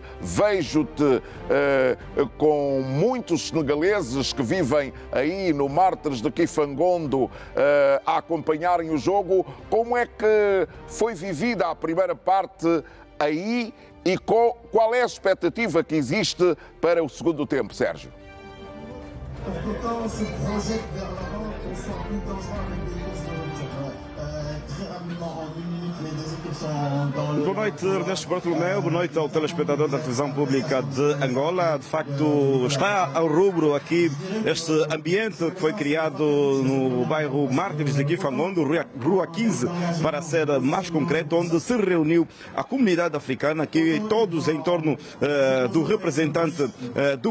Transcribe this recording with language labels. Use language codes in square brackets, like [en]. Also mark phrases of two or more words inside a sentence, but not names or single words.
[pt] Vejo-te com muitos senegaleses que vivem aí no Mártires de Kifangondo a acompanharem o jogo. Como é que foi vivida a primeira parte aí e qual é a expectativa que existe para o segundo tempo, Sérgio? [fr] Pourtant, ce projet vers l'avant, on soit plus dangereux avec des courses très rapidement en 1 minute. Les deux équipes sont dans le... [pt] Boa noite, Ernesto Bartolomeu. Boa noite ao telespectador da televisão pública de Angola. De facto, está ao rubro aqui este ambiente que foi criado no bairro Mártires de Kifangondo, Rua 15, para ser mais concreto, onde se reuniu a comunidade africana, aqui todos em torno do representante do